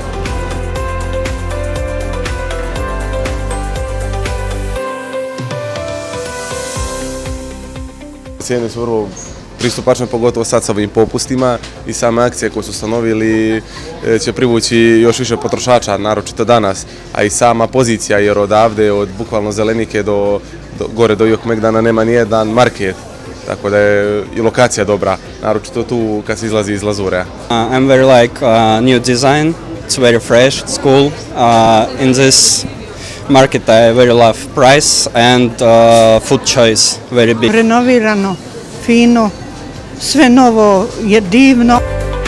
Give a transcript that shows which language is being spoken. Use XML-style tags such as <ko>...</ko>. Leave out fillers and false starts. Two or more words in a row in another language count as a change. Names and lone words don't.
<sr>Cijene su vrlo pristupačne, pogotovo sad sa ovim popustima i same akcije koje su ustanovili će privući još više potrošača, naročito danas, a i sama pozicija jer odavde, od bukvalno Zelenike gore do Jokmegdana nema nijedan market, tako da je i lokacija dobra, naročito tu kad se izlazi iz Lazurea.</sr> <en>I'm very like new design, it's very fresh, it's cool. In this market I very love price and food choice, very big.</en> <sr>Renovirano, fino, sve novo je divno.</sr>